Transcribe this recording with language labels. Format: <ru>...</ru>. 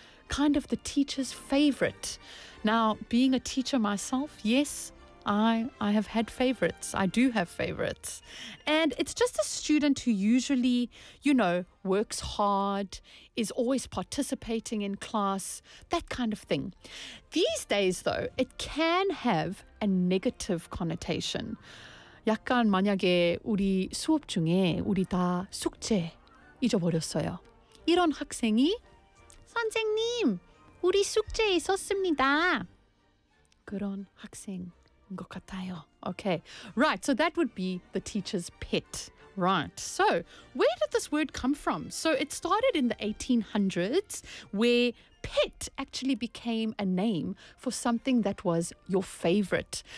<en>Kind of the teacher's favorite. Now, being a teacher myself, yes, I have had favorites. I do have favorites. And it's just a student who usually, you know, works hard, is always participating in class, that kind of thing. These days, though, it can have a negative connotation.</en> <ko>약간 만약에 우리 수업 중에 우리 다 숙제 잊어버렸어요. 이런 학생이 선생님, 우리 숙제 있었습니다. 그런 학생.</ko> <en>Okay, right, so that would be the teacher's pet, right? So where did this word come from? So it started in the 1800s, where pet actually became a name for something that was your favorite.</en>